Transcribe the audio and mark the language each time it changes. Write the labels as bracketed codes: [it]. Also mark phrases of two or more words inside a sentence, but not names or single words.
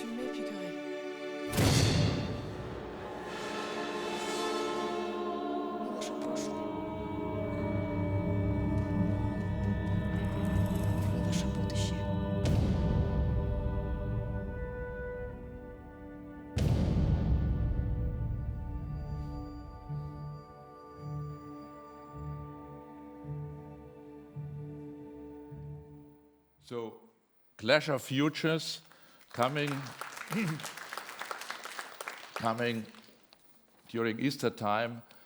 [ru] pipi-Curry. И ваше прошлое. И ваше будущее. [en] So, Clash of Futures coming during Easter time